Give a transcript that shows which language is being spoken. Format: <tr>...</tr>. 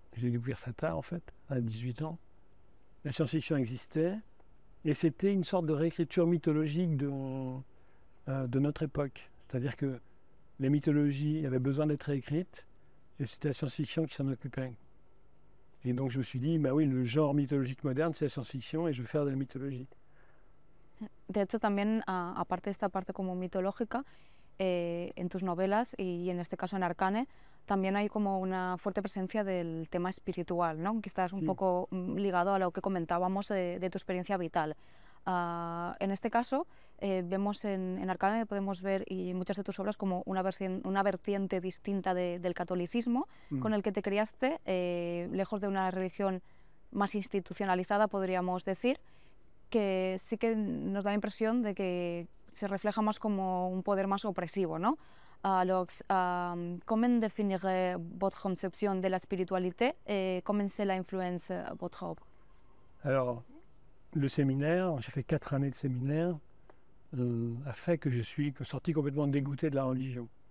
<fr>J'ai découvert ça tard en fait, à 18 ans. La science-fiction existait et c'était une sorte de réécriture mythologique de notre époque. C'est-à-dire que les mythologies avaient besoin d'être réécrites et c'était la science-fiction qui s'en occupait. Et donc je me suis dit, bah oui, le genre mythologique moderne, c'est la science-fiction et je vais faire de la mythologie.</fr> <es>De hecho, también, aparte de esta parte como mitológica, en tus novelas y en este caso en Arcane, también hay como una fuerte presencia del tema espiritual, ¿no? Quizás un poco ligado a lo que comentábamos de tu experiencia vital. En este caso, vemos en Arcane, podemos ver, y en muchas de tus obras, como una vertiente distinta del catolicismo, con el que te criaste, lejos de una religión más institucionalizada, podríamos decir, que sí que nos da la impresión de que se refleja más como un poder más opresivo, ¿no?</es> <fr>Alors, comment définirez votre conception de la spiritualité et comment cela influence votre œuvre? Alors, le séminaire, j'ai fait 4 années de séminaire, a fait que je suis sorti complètement dégoûté de la religion.</fr>